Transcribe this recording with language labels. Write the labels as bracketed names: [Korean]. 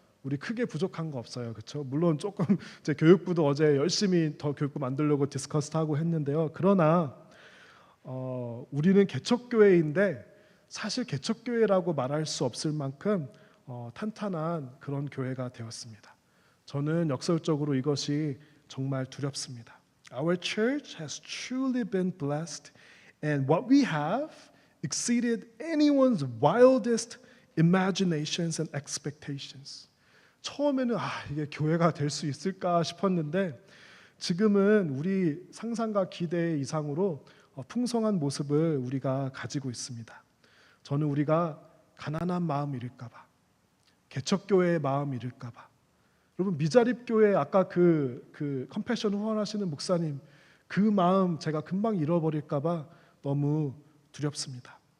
[Korean] 우리 크게 부족한 거 없어요. 그렇죠? 물론 조금 제 교육부도 어제 열심히 더 교육부 만들려고 디스커스하고 했는데요. 그러나 우리는 개척교회인데 사실 개척교회라고 말할 수 없을 만큼 탄탄한 그런 교회가 되었습니다. 저는 역설적으로 이것이 정말 두렵습니다. [English] Our church has truly been blessed and what we have exceeded anyone's wildest imaginations and expectations. [Korean] 처음에는 이게 교회가 될 수 있을까 싶었는데 지금은 우리 상상과 기대 이상으로 풍성한 모습을 우리가 가지고 있습니다. 저는 우리가 가난한 마음 잃을까 봐, 개척교회의 마음 잃을까 봐, 여러분 미자립교회 아까 그 컴패션 후원하시는 목사님 그 마음 제가 금방 잃어버릴까 봐 너무 두렵습니다.